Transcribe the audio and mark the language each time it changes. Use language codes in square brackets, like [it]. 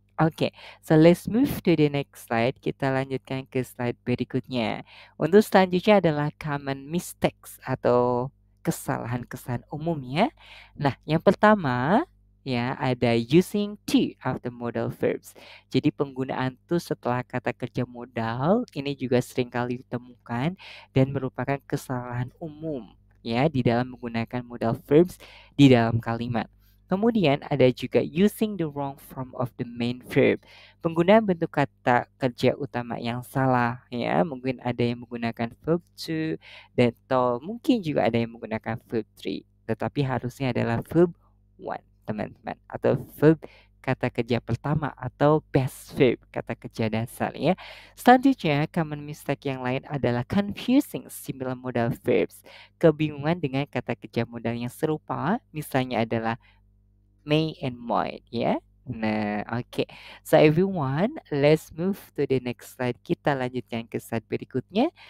[en] Oke, so let's move to the next slide. [id] Kita lanjutkan ke slide berikutnya. Untuk selanjutnya adalah common mistakes atau kesalahan-kesalahan umum ya. Nah, yang pertama ya ada [en] using to after modal verbs. [id] Jadi penggunaan to setelah kata kerja modal ini juga sering kali ditemukan dan merupakan kesalahan umum ya di dalam menggunakan modal verbs di dalam kalimat. Kemudian ada juga [en] using the wrong form of the main verb. [id] Penggunaan bentuk kata kerja utama yang salah ya. Mungkin ada yang menggunakan verb to dan atau mungkin juga ada yang menggunakan verb three. Tetapi harusnya adalah verb one, teman-teman. Atau verb kata kerja pertama atau best verb kata kerja dasar ya. Selanjutnya, common mistake yang lain adalah [en] confusing similar modal verbs. [id] Kebingungan dengan kata kerja modal yang serupa, misalnya adalah may and might ya. Nah, oke. [en] So everyone, let's move to the next slide. [id] Kita lanjutkan ke slide berikutnya.